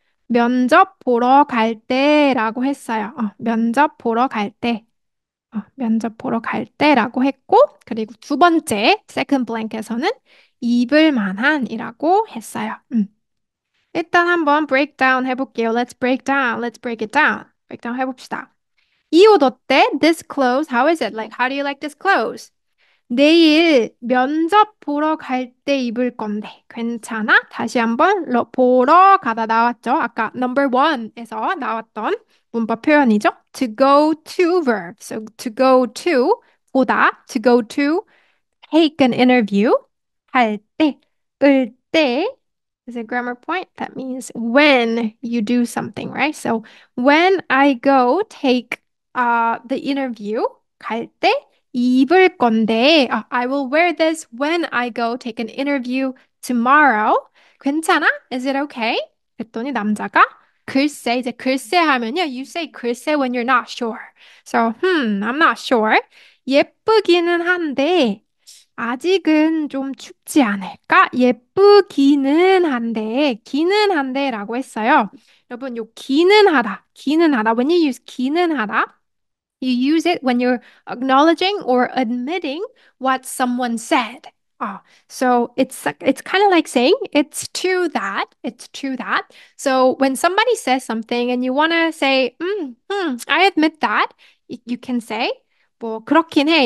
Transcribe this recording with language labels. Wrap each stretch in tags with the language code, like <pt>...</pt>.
<ko>면접 보러 갈 때라고 했어요. 면접 보러 갈 때. 면접 보러 갈 때라고 했고, 그리고 두 번째, second blank에서는 입을 만한이라고 했어요. 일단 한번 breakdown 해볼게요.</ko> <en>Let's break down. Let's break it down.</en> <ko>breakdown 해봅시다. 이 옷 어때?</ko> <en>This clothes, how is it? Like, how do you like this clothes?</en> <ko>내일 면접 보러 갈 때 입을 건데 괜찮아? 다시 한번 보러 가다 나왔죠. 아까 number one에서 나왔던 문법 표현이죠.</ko> <en>To go to verb. So to go to 보다, to go to take an interview 할 때, 을 때 is a grammar point. That means when you do something, right? So when I go take the interview</en> <ko>갈 때 입을 건데</ko> <en>I will wear this when I go take an interview tomorrow.</en> <ko>괜찮아?</ko> <en>Is it okay?</en> <ko>그랬더니 남자가 글쎄 이제 글쎄 하면요.</ko> <en>You say 글쎄 when you're not sure. So I'm not sure.</en> <ko>예쁘기는 한데 아직은 좀 춥지 않을까? 예쁘기는 한데, 기는 한데라고 했어요. 여러분, 요 기는 하다, 기는 하다.</ko> <en>When you use 기는 하다, you use it when you're acknowledging or admitting what someone said. So it's kind of like saying it's true that, it's true that. So when somebody says something and you want to say, I admit that, you can say</en> <ko>뭐 그렇긴 해.</ko>